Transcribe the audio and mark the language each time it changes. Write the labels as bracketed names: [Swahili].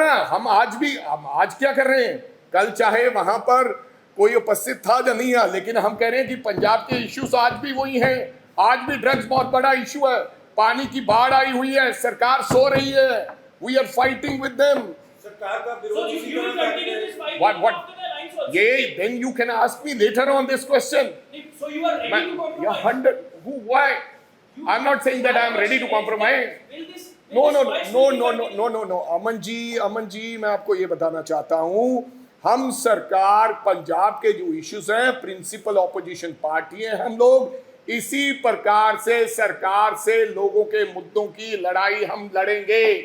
[Hindi] हम आज क्या कर रहे हैं? कल चाहे वहां पर कोई उपस्थित था या नहीं है, लेकिन हम कह रहे हैं कि पंजाब के इश्यूज आज भी वही हैं। आज भी ड्रग्स बहुत बड़ा इशू है, पानी की बाढ़ आई हुई है, सरकार सो रही है, [English] We are fighting with them. [Hindi] सरकार का विरोध [English] what then you can ask me later on this question. So you are ready to compromise? Why? I'm not saying that I am ready to compromise. No. [Hindi] Aman ji मैं आपको ये बताना चाहता हूं, हम सरकार पंजाब के जो इश्यूज हैं, प्रिंसिपल ऑपोजिशन पार्टी है हम लोग, इसी प्रकार से सरकार से लोगों के मुद्दों की लड़ाई हम लड़ेंगे।